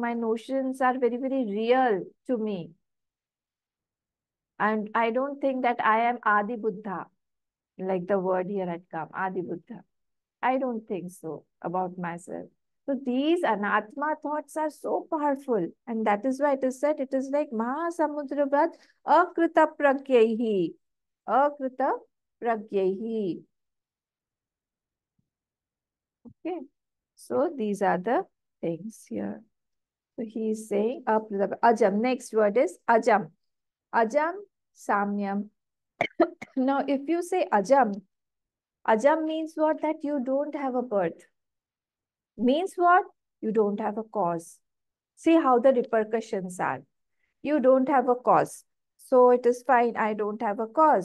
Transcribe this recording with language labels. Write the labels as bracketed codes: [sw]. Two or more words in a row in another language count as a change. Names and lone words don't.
[en] My notions are very, very real to me. And I don't think that I am Adi Buddha, like the word here had come, Adi Buddha. I don't think so about myself. So these anatma thoughts are so powerful. And that is why it is said, it is like [sa] महासमुद्रवत् अकृत प्रज्ञेहि. अकृत प्रज्ञेहि. [en] Okay. So these are the things here. So he is saying ajam. Next word is ajam. [sa] अजम्, संयम्. [en] Now, if you say ajam, ajam means what? That you don't have a birth. Means what? You don't have a cause. See how the repercussions are. You don't have a cause. So it is fine. I don't have a cause.